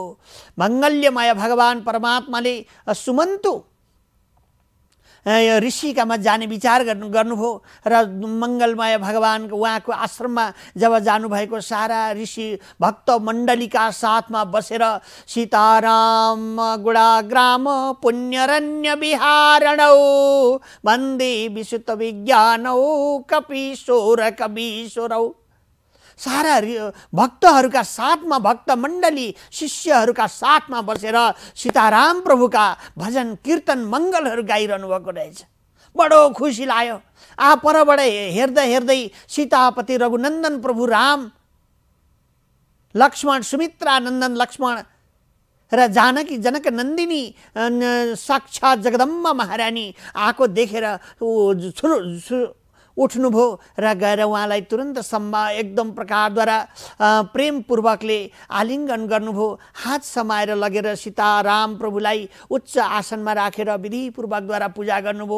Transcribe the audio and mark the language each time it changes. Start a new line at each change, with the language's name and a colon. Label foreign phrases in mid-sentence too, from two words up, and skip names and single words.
Nepali: मङ्गल्यमय भगवान परमात्माले सुमन्तु ऋषिकामा जाने विचार गर्नुभयो र मङ्गलमय भगवानको उहाँको आश्रममा जब जानुभएको सारा ऋषि भक्त मण्डलीका साथमा बसेर
Sanskrit: सीताराम गुणाग्राम पुण्यरण्य विहारणौ वन्दे विशुद्ध विज्ञानौ कपीशोर कवीश्वरौ।
Nepali: सारा भक्तहरूका साथमा भक्त मण्डली शिष्यहरूका साथमा बसेर सीताराम प्रभुका भजन कीर्तन मङ्गलहरू गाइरहनु भएको रहेछ। बडो खुसी लाग्यो। परबाट हेर्दै हेर्दै सीतापति रघुनन्दन प्रभु राम, लक्ष्मण सुमित्रानन्दन लक्ष्मण र जानकी जनक नन्दिनी साक्षात् जगदम्बा महारानी आएको देखेर उठ्नुभयो र गएर उहाँलाई तुरन्त एकदम प्रकारद्वारा प्रेमपूर्वकले आलिङ्गन गर्नुभयो। हात समाएर लगेर सीताराम प्रभुलाई उच्च आसनमा राखेर विधिपूर्वकद्वारा पूजा गर्नुभयो।